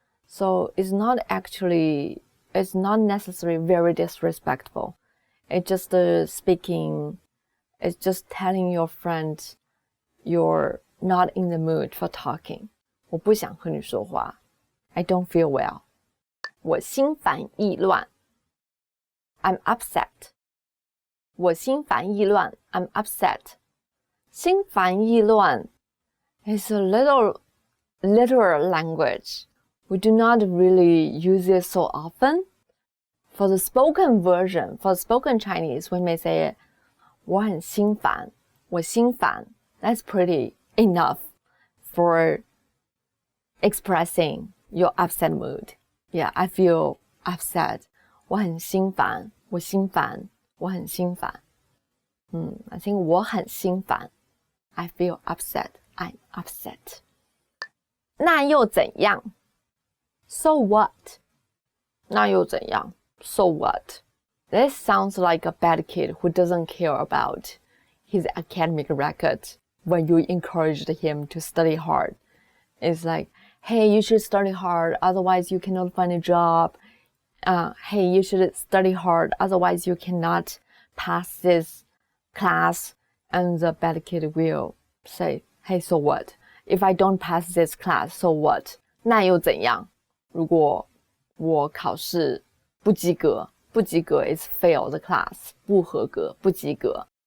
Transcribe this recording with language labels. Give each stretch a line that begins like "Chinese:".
English: So it's not necessarily very disrespectful. It's just it's just telling your friend you're not in the mood for talking.
Chinese: 我不想和你说话
English: I don't feel well.
Chinese: 我心烦意乱
English: I'm upset.
Chinese: 我心烦意乱
English: I'm upset. 心烦意乱 is a little literal language. We do not really use it so often. For the spoken version, for spoken Chinese, we may say
Chinese: 我很心烦我心烦
English: That's pretty enough for expressing your upset mood. Yeah, I feel upset.
Chinese: 我很心烦我心烦我很心烦
English: I think
Chinese: 我很心烦
English: I feel upset. I'm upset.
Chinese: 那又怎样
English: So what?
Chinese: 那又怎样?
English: So what? This sounds like a bad kid who doesn't care about his academic record when you encouraged him to study hard. It's like, hey, you should study hard, otherwise you cannot find a job. Hey, you should study hard, otherwise you cannot pass this class. And the bad kid will say, hey, so what? If I don't pass this class, so what?
Chinese: 那又怎样? 如果我考试不及格，不及格
English: is fail the class,
Chinese: 不合格，不及格。